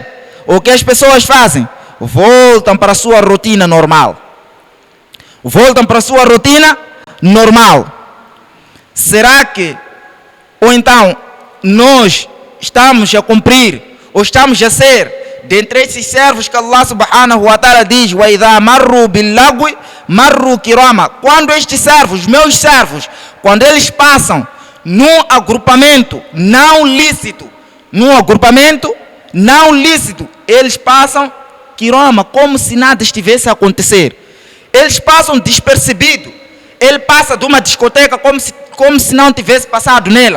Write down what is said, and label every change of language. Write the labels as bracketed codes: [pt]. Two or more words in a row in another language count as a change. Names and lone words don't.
[pt] O que as pessoas fazem? Voltam para a sua rotina normal. Voltam para a sua rotina normal. Será que, ou então, nós estamos a cumprir, ou estamos a ser, dentre esses servos que Allah [ar] سبحانه وتعالى [pt] diz, [ar] وَإِذَا مَرُّوا بِاللَّغْوِ مَرُّوا كِرَامًا, [pt] quando estes servos, meus servos, quando eles passam num agrupamento não lícito, eles passam kirama, como se nada estivesse a acontecer. Eles passam despercebido. Ele passa de uma discoteca como se não tivesse passado nela.